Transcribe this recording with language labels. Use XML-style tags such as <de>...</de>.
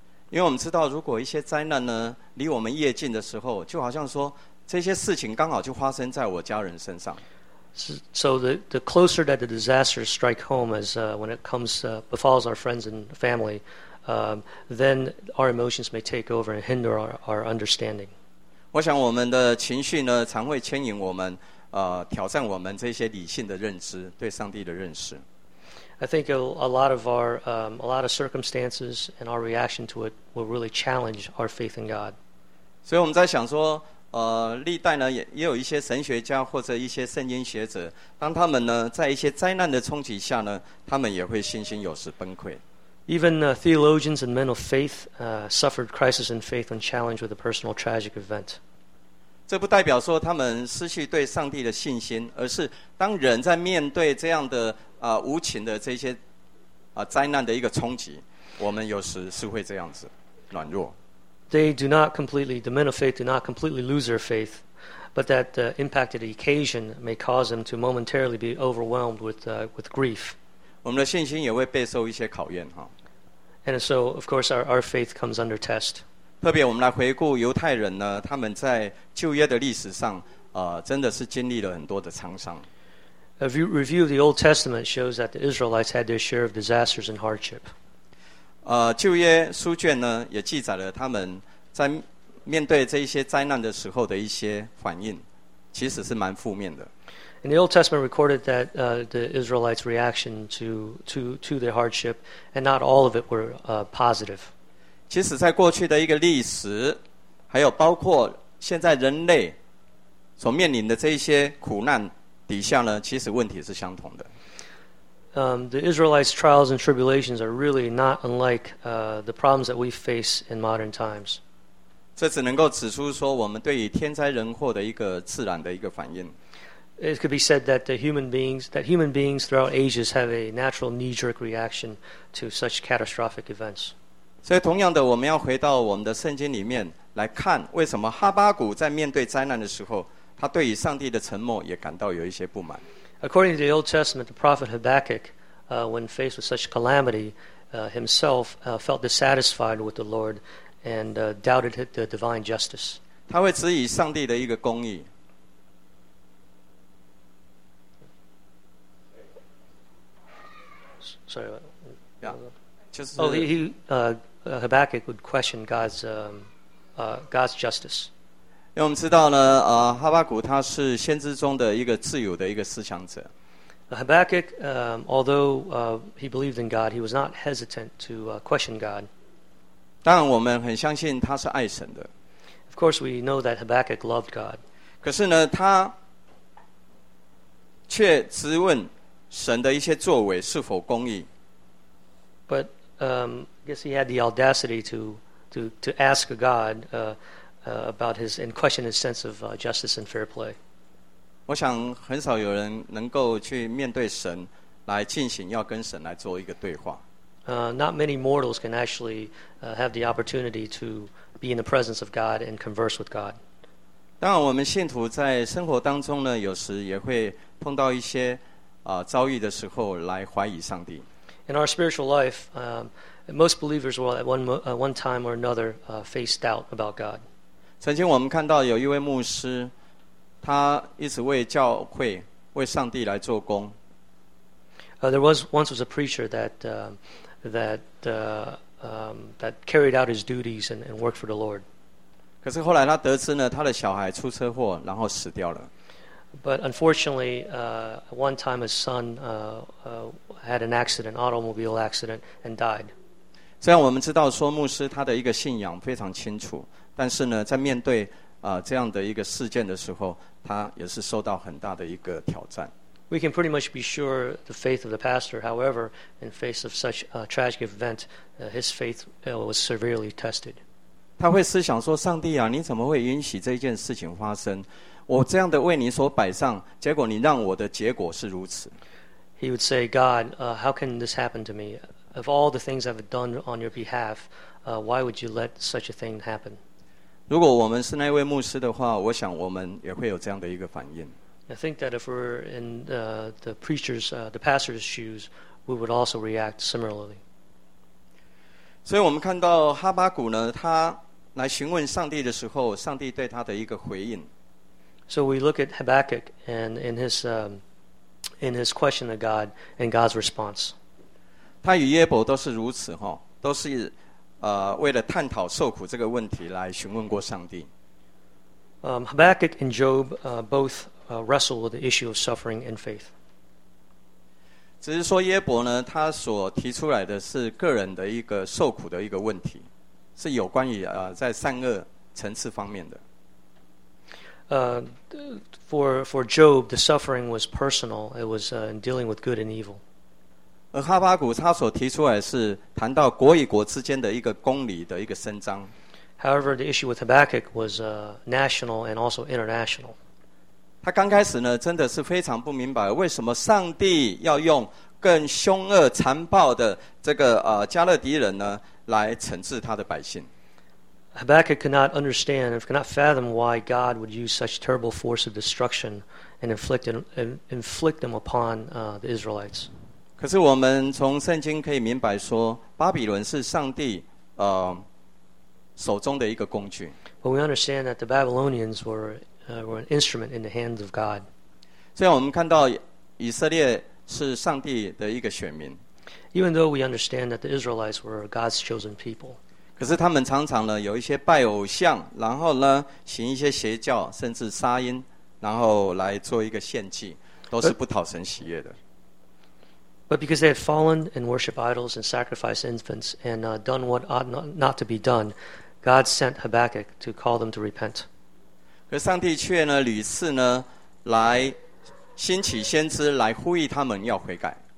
<zh>因为我们知道，如果一些灾难呢离我们越近的时候，就好像说这些事情刚好就发生在我家人身上。</zh> <en>So the closer that the disasters strike home as when it comes befalls our friends and family, then our emotions may take over and hinder our understanding.</en> <zh>我想我们的情绪呢，常会牵引我们，挑战我们这些理性的认知，对上帝的认识。</zh> <en>I think a lot of our a lot of circumstances and our reaction to it will really challenge our faith in God.</en> <zh>所以我们在想说。历代呢 也有一些神学家或者一些圣经学者，当他们呢在一些灾难的冲击下呢，他们也会信心有时崩溃。</zh> <en>Even theologians and men of faith suffered crisis in faith when challenged with a personal tragic event.</en> <zh>这不代表说他们失去对上帝的信心，而是当人在面对这样的无情的这些灾难的一个冲击，我们有时是会这样子软弱。</zh> <en>The men of faith do not completely lose their faith, but that impacted occasion may cause them to momentarily be overwhelmed with grief.</en> <zh>我们的信心也会备受一些考验哈。</zh> <en>And so, of course, our faith comes under test.</en> <zh>特别我们来回顾犹太人呢，他们在旧约的历史上，真的是经历了很多的沧桑。</zh> <en>A review of the Old Testament shows that the Israelites had their share of disasters and hardship.</en> <zh>旧约书卷呢也记载了他们在面对这一些灾难的时候的一些反应，其实是蛮负面的。</zh> <en>In the Old Testament recorded that the Israelites' reaction to their hardship, and not all of it were positive.</en> <zh>其实在过去的一个历史，还有包括现在人类所面临的这一些苦难底下呢，其实问题是相同的。</zh> <en>The Israelites' trials and tribulations are really not unlike the problems that we face in modern times.</en> <zh>这只能够指出说我们对于天灾人祸的一个自然的一个反应。</zh> <en>It could be said that human beings throughout ages have a natural knee-jerk reaction to such catastrophic events.</en> <zh>所以同样的，我们要回到我们的圣经里面来看，为什么哈巴谷在面对灾难的时候，他对于上帝的沉默也感到有一些不满。</zh> <en>According to the Old Testament, the prophet Habakkuk, when faced with such calamity, himself felt dissatisfied with the Lord and doubted the divine justice.</en> <zh>他会质疑上帝的一个公义。</zh> <en>Sorry. Yeah. Oh, Habakkuk would question God's justice.</en> <zh>因为我们知道呢，哈巴谷他是先知中的一个自由的一个思想者。</zh> <en>Habakkuk, although he believed in God, he was not hesitant to question God.</en> <zh>当然我们很相信他是爱神的。</zh> <en>Of course we know that Habakkuk loved God.</en> <zh>可是呢他却质问神的一些作为是否公义。</zh> <en>But I guess he had the audacity to ask God about his and question his sense of justice and fair play.</en> <zh>我想很少有人能够去面对神来进行要跟神来做一个对话。</zh> <en>Not many mortals can actually have the opportunity to be in the presence of God and converse with God.</en> <zh>当然我们信徒在生活当中呢有时也会碰到一些遭遇的时候来怀疑上帝。</zh> <en>In our spiritual life, most believers will at one time or another face doubt about God.</en> <zh>曾经我们看到有一位牧师他一直为教会为上帝来做工。</zh> <en>There was once was a preacher that that carried out his duties and worked for the Lord.</en> <zh>可是后来他得知呢他的小孩出车祸然后死掉了。</zh> <en>But unfortunately, one time his son had an accident, automobile accident, and died.</en> <zh>虽然我们知道说牧师他的一个信仰非常清楚，但是呢，在面对这样的一个事件的时候，他也是受到很大的一个挑战。</zh> <en>We can pretty much be sure the faith of the pastor. However, in face of such a tragic event, his faith was severely tested.</en> <zh>他会思想说：“上帝啊，你怎么会允许这件事情发生？” 我这样的为你所摆上，结果你让我的结果是如此。</zh> <en>He would say, God, how can this happen to me? Of all the things I've done on your behalf, why would you let such a thing happen?</en> <zh>如果我们是那位牧师的话，我想我们也会有这样的一个反应。</zh> <en>I think that if we're in the preacher's, the pastor's shoes, we would also react similarly.</en> <zh>所以我们看到哈巴谷呢，他来询问上帝的时候，上帝对他的一个回应。</zh> <en>So we look at Habakkuk and in his question to God and God's response.</en> <zh>他与耶伯都是如此哈，都是为了探讨受苦这个问题来询问过上帝。</zh> <en>Habakkuk and Job both wrestle with the issue of suffering and faith.</en> <zh>只是说耶伯呢，他所提出来的是个人的一个受苦的一个问题，是有关于在善恶层次方面的。</zh> <en>For Job, the suffering was personal. It was in dealing with good and evil.</en> <zh>而哈巴谷他所提出来是谈到国与国之间的一个公理的一个伸张。</zh> <en>However, the issue with Habakkuk was national and also international.</en> <zh>他刚开始呢，真的是非常不明白为什么上帝要用更凶恶残暴的这个加勒底人呢来惩治他的百姓。</zh> <en>Habakkuk could not understand, if could not fathom why God would use such terrible force of destruction and inflict them upon the Israelites.</en> <zh>可是我们从圣经可以明白说，巴比伦是上帝手中的一个工具。</zh> <en>But we understand that the Babylonians were an instrument in the hands of God.</en> <zh>虽然我们看到以色列是上帝的一个选民。</zh> <en>Even though we understand that the Israelites were God's chosen people.</en> <zh>可是他们常常呢有一些拜偶像，然后呢行一些邪教，甚至杀婴，然后来做一个献祭，都是不讨神喜悦的。</zh> <en>But because they had fallen and worshipped idols and sacrificed infants and done what ought not to be done, God sent Habakkuk to call them to repent.</en> <zh>可是上帝却呢屡次呢来兴起先知来呼吁他们要悔改。</zh>